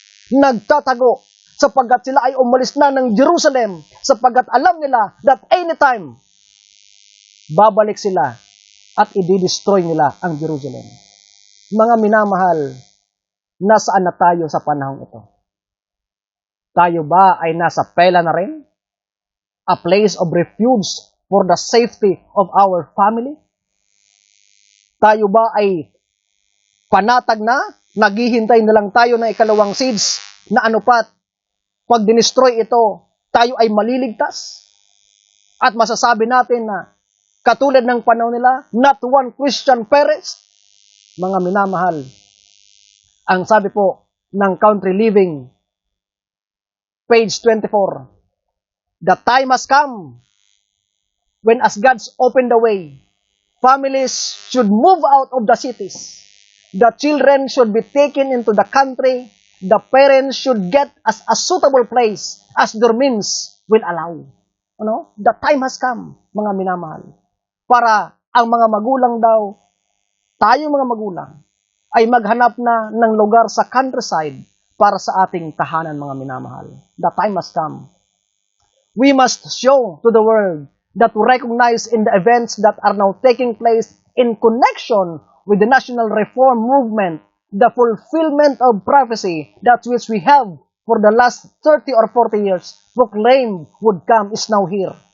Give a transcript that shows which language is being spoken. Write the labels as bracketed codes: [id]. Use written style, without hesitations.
[tl] Nagtatago sapagkat sila ay umalis na ng Jerusalem sapagkat alam nila [en] that anytime, [tl] babalik sila at i-destroy nila ang Jerusalem. Mga minamahal, nasaan na tayo sa panahong ito? Tayo ba ay nasa pela na rin? [en] A place of refuge for the safety of our family? [tl] Tayo ba ay panatag na? Naghihintay na lang tayo ng ikalawang siege na ano pat, pag dinestroy ito, tayo ay maliligtas? At masasabi natin na katulad ng panahon nila, [en] not one Christian perished. [tl] Mga minamahal, ang sabi po ng Country Living, page 24, [en] the time has come when as God's opened the way, families should move out of the cities. The children should be taken into the country. The parents should get as a suitable place as their means will allow. The time has come, [tl] mga minamahal, para ang mga magulang daw, tayo mga magulang, ay maghanap na ng lugar sa countryside para sa ating tahanan, mga minamahal. [en] The time has come. We must show to the world that we recognize in the events that are now taking place in connection with the national reform movement, the fulfillment of prophecy that which we have for the last 30 or 40 years proclaimed would come is now here.